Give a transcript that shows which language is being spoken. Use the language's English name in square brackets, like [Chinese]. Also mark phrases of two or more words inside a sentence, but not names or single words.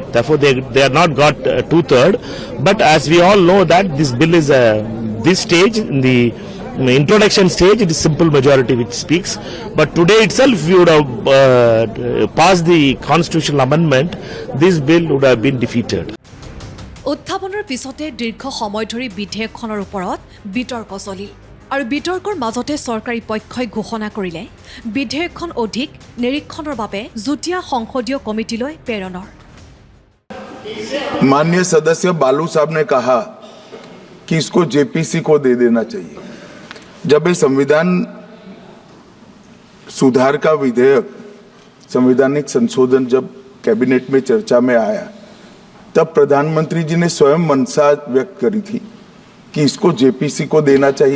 [English] Therefore, they are not got 2/3. But as we all know that this bill is this stage, in the introduction stage, it is simple majority which speaks. But today itself, if you would have passed the constitutional amendment, this bill would have been defeated. [Assamese] উত্থাপনৰ পিছতে দীৰ্ঘ সময় ধৰি বিধেয়কখনৰ ওপৰত বিতৰ্ক চলিল, আৰু বিতৰ্কৰ মাজতে চৰকাৰী পক্ষই ঘোষণা কৰিলে বিধেয়কখন অধিক নিৰীক্ষণৰ বাবে যুটীয়া সংসদীয় কমিটিলৈ প্ৰেৰণৰ। [Hindi] माननीय सदस्य बालू साहब ने कहा कि इसको जेपीसी को दे देना चाहिए। जब ये संविधान सुधार का विधेयक, संवैधानिक संशोधन जब कैबिनेट में चर्चा में आया, तब प्रधानमंत्री जी ने स्वयं मंशा व्यक्त करी थी कि इसको जेपीसी को देना चाहिए।